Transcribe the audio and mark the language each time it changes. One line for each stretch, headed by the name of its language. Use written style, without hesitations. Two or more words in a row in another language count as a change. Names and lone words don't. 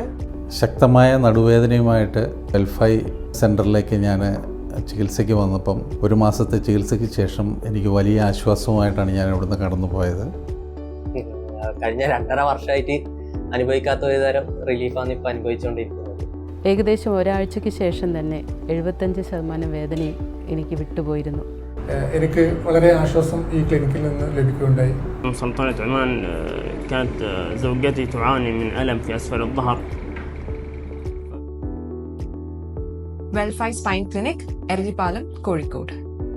Malayalam: ശക്തമായ നടുവേദനയുമായിട്ട് എൽഫൈ സെൻറ്ററിലേക്ക് ഞാൻ ചികിത്സയ്ക്ക് വന്നപ്പം 1 മാസത്തെ ചികിത്സയ്ക്ക് ശേഷം എനിക്ക് വലിയ ആശ്വാസമായിട്ടാണ് ഞാൻ ഇവിടുന്ന് കടന്നു പോയത്. കഴിഞ്ഞ 2.5 വർഷമായിട്ട് അനുഭവിക്കാത്ത ഒരു തരം റിലീഫാണ് ഇപ്പോൾ അനുഭവിച്ചുകൊണ്ടിരിക്കുന്നത്. ഏകദേശം ഒരാഴ്ചയ്ക്ക് ശേഷം തന്നെ 75% വേദനയും എനിക്ക് വിട്ടുപോയിരുന്നു. എനിക്ക് വളരെ ആശ്വാസം ഈ ക്ലിനിക്കിൽ നിന്ന് ലഭിക്കുകയുണ്ടായി.
Arabic: سلطنة عمان كانت زوجتي تعاني من ألم في أسفل الظهر.
Malayalam: വെൽഫൈ സ്പൈൻ ക്ലിനിക്, എരളിപ്പാലം, കോഴിക്കോട്.